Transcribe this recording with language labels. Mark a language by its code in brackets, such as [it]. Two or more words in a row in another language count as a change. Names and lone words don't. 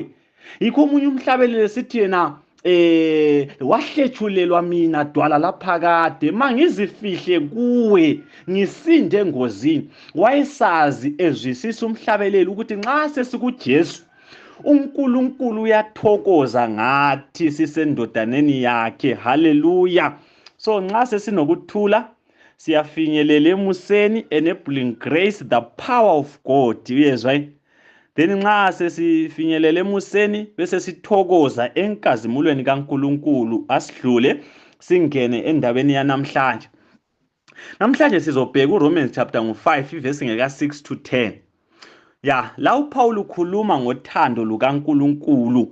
[nd] Yikho omunye umhlabeleli sithi yena wahlethulelwa mina dwala laphakade mangizifihle kuwe ngisinde engozini. Wayesazi ezwisisa umhlabeleli ukuthi nxa sesikuJesu uNkulunkulu uyathokoza ngathi sisendodaneni yakhe. Hallelujah. So nxa sesinokuthula siyafinyelela emuseni, [en] enabling grace, the power of God. [nd] Uyezwa yini? Then nxa sesifinyelela emuseni bese sithokoza enkazimulweni kaNkulunkulu. Asidlule singene endabeni yanamhlanje. Namhlanje sizobheka uRomans [en] chapter 5 verse [nd] ngeka 6 to 10. Ya, la uPaul ukhuluma ngothando lukaNkulunkulu.